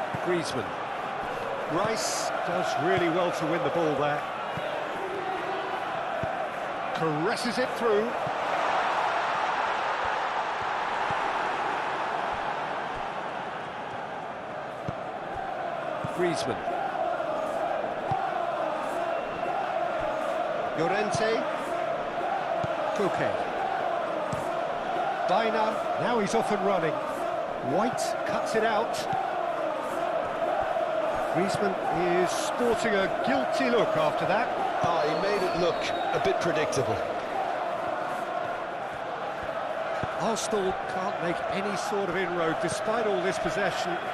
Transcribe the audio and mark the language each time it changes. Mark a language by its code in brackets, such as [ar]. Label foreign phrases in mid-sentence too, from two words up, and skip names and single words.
[en] Griezmann. Rice does really well to win the ball there. Caresses it through. Griezmann. Llorente. Koke. Baina. Now he's off and running. White cuts it out. Griezmann is sporting a guilty look after that. Oh, he made it look a bit predictable. Arsenal can't make any sort of inroad despite all this possession.